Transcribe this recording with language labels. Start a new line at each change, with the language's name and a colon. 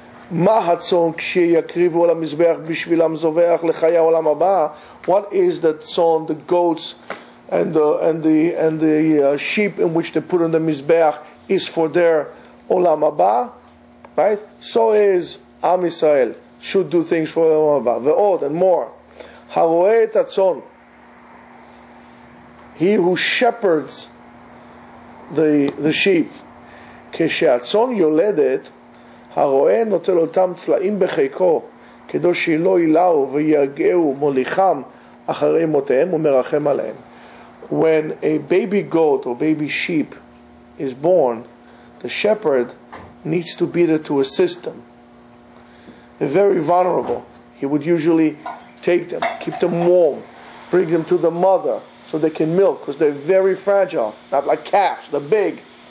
Hebrew: מה הצאן כשיקריבו על המזבח בשבילם זובח לחיי העולם הבא?
English: What is the tzon, the goats and the sheep in which they put on the mizbeach is for their olam haba, right? So is Am Yisrael should do things for olam haba.
Hebrew: Ve'od
English: and more.
Hebrew: Haroeh et hatzon,
English: he who shepherds the sheep.
Hebrew: כשהצאן יולדת, הרועה נוטל אותם צלעים בחיקו, כדי שלא ילאו ויגעו מוליכם אחרי מותיהם ומרחם עליהם.
English: When a baby goat or baby sheep is born, the shepherd needs to be there to assist them. They're very vulnerable. He would usually take them, keep them warm, bring them to the mother so they can milk, because they're very fragile, not like calves, they're big.